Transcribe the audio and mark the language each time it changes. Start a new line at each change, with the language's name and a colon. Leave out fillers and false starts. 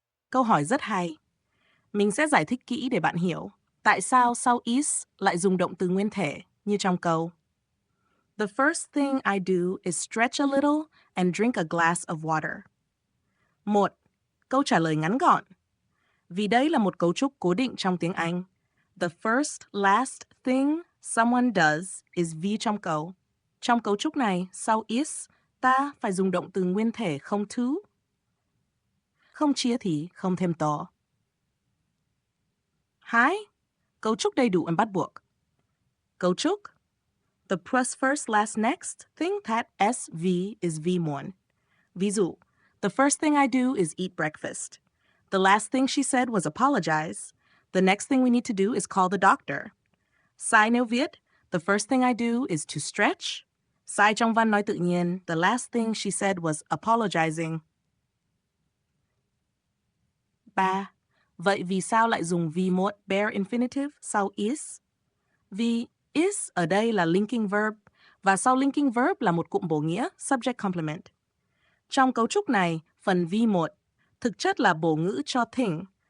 Vietnamese: Câu hỏi rất hay. Mình sẽ giải thích kỹ để bạn hiểu tại sao sau is lại dùng động từ nguyên thể như trong câu.
English: The first thing I do is stretch a little and drink a glass of water.
Vietnamese: 1. Câu trả lời ngắn gọn. Vì đây là một cấu trúc cố định trong tiếng Anh.
English: The first, last thing someone does is V
Vietnamese: trong câu. Trong cấu trúc này, sau is, ta phải dùng động từ nguyên thể không to. Không chia thì không thêm to. 2. Cấu trúc đầy đủ and bắt buộc. Cấu trúc.
English: The plus first last next thing that SV is V1.
Vietnamese: Ví dụ,
English: the first thing I do is eat breakfast. The last thing she said was apologize. The next thing we need to do is call the doctor.
Vietnamese: Sai nếu viết,
English: the first thing I do is to stretch.
Vietnamese: Sai trong văn nói tự nhiên,
English: the last thing she said was apologizing. 3.
Vietnamese: Vậy vì sao lại dùng V một bare infinitive sau is? Vì is ở đây là linking verb, và sau linking verb là một cụm bổ nghĩa, subject complement. Trong cấu trúc này, phần V1 thực chất là bổ ngữ cho thing.